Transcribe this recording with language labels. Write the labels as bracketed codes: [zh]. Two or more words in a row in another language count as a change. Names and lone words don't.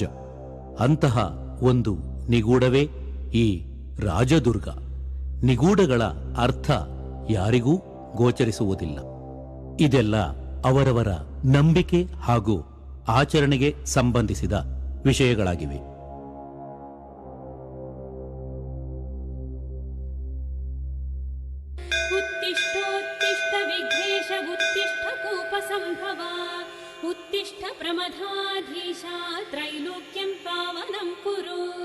[kn] ಅಂತಹ ಒಂದು ನಿಗೂಢವೇ ಈ ರಾಜದುರ್ಗ. ನಿಗೂಢಗಳ ಅರ್ಥ ಯಾರಿಗೂ ಗೋಚರಿಸುವುದಿಲ್ಲ. ಇದೆಲ್ಲ ಅವರವರ ನಂಬಿಕೆ ಹಾಗೂ ಆಚರಣೆಗೆ ಸಂಬಂಧಿಸಿದ ವಿಷಯಗಳಾಗಿವೆ. [sa] उत्तिष्ठोत्तिष्ठ विघ्नेश उत्तिष्ठ कूपसम्भव उत्तिष्ठ प्रमथाधीशा त्रैलोक्यं पावनं कुरु.